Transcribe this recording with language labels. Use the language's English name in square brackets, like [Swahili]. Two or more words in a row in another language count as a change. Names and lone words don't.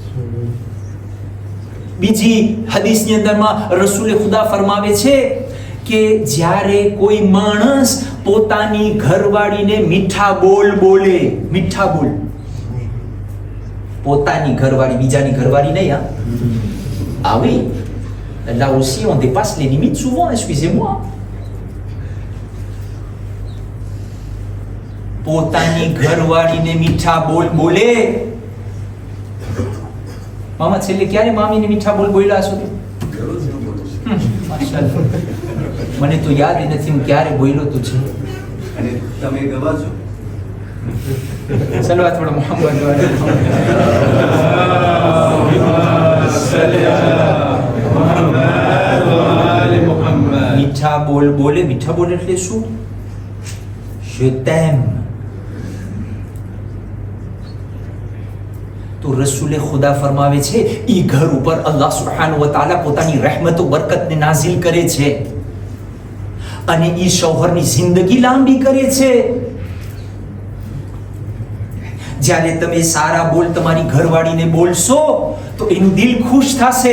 [Gujarati] બીજી હદીસની અંદરમાં રસૂલે ખુદા ફરમાવે છે કે જ્યારે કોઈ માણસ પોતાની ઘરવાળીને મીઠા બોલ બોલે, મીઠા બોલ, પોતાની ઘરવાળી, બીજાની ઘરવાળી નહીં હા. [French] Ah oui, là aussi on dépasse les limites souvent, excusez-moi. [Gujarati] પોતાની ઘરવાળીને મીઠા બોલ બોલે. મામા છેલ્લે ક્યારે મામીને મીઠા બોલ બોલ્યા છો? માશાઅલ્લાહ. મને તો યાદ નથી હું ક્યારે બોલ્યો તો છે. અને તમે ગવા છો. સલવાત પઢો [Arabic] محمد وآل محمد. اللهم صل على محمد وآل محمد. [Gujarati] મીઠા બોલ બોલે. મીઠા બોલ એટલે શું? [French] je t'aime. [Gujarati] તો રસૂલે ખુદા ફરમાવે છે ઈ ઘર ઉપર [Arabic] الله سبحانه وتعالى [Gujarati] પોતાની રહેમતો બરકતને નાઝિલ કરે છે અને ઈ શૌહરની જિંદગી લાંબી કરે છે. જ્યારે તમે સારા બોલ તમારી ઘરવાળીને બોલશો તો એનું દિલ ખુશ થશે.